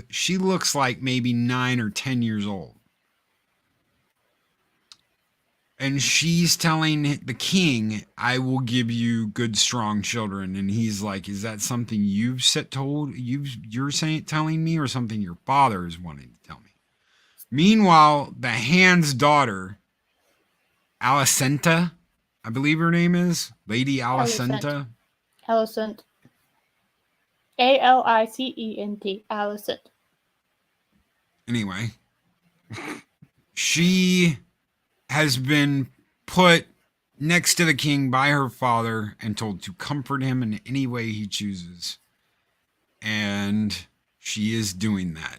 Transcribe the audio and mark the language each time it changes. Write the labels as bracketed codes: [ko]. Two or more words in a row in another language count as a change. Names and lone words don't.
[en] She looks like maybe 9 or 10 years old. And she's telling the king, I will give you good, strong children. And he's like, is that something you're telling me, or something your father is wanting to tell me? Meanwhile, the Hand's daughter, Alicenta, I believe her name is, Lady Alicenta. Alicent. Alicent. Alicent. Anyway, she has been put next to the king by her father and told to comfort him in any way he chooses. And she is doing that.